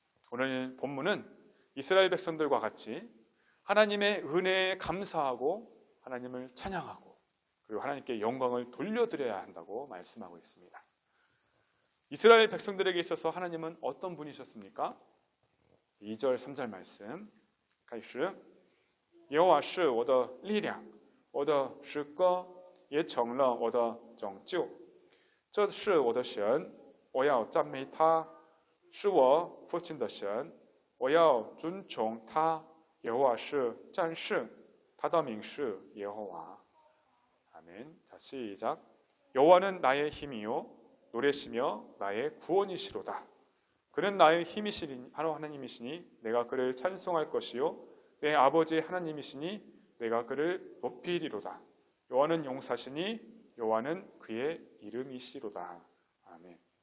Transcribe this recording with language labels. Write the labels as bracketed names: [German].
[Korean] 오늘 본문은 이스라엘 백성들과 같이 하나님의 은혜에 감사하고 하나님을 찬양하고 그리고 하나님께 영광을 돌려드려야 한다고 말씀하고 있습니다. 이스라엘 백성들에게 있어서 하나님은 어떤 분이셨습니까? 2절 3절 말씀. [Chinese] 开始耶和华是我的力量我的诗歌也成了我的拯救这是我的神我要赞美他是我父亲的神我要尊崇他耶和华是战士他的名是耶和华. [Korean] 아멘. 자, 시작. 여호와는 나의 힘이요 노래시며 나의 구원이시로다. 그는 나의 힘이시니 바로 하나님이시니 내가 그를 찬송할 것이요 내 아버지 하나님이시니 내가 그를 높이리로다. 여호와는 용사시니 여호와는 그의 이름이시로다. 아멘.